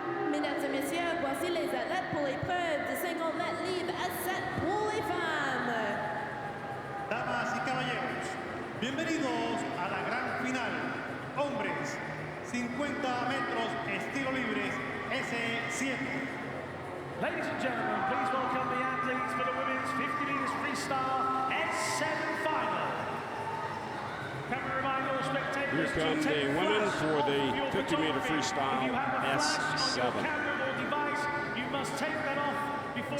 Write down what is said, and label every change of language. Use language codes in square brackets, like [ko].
[fr] Mesdames et messieurs, voici les athlètes pour l'épreuve de 50 mètres libre à 7 pour les femmes. [es] Damas y caballeros, bienvenidos a la gran final. Hombres, 50 metros estilo libres S7. [en] Ladies and gentlemen, please welcome the athletes for the women's 50 meters freestyle S7 final. Can we remind all spectators Here come the women for the 50-meter freestyle S7. You must take that off before it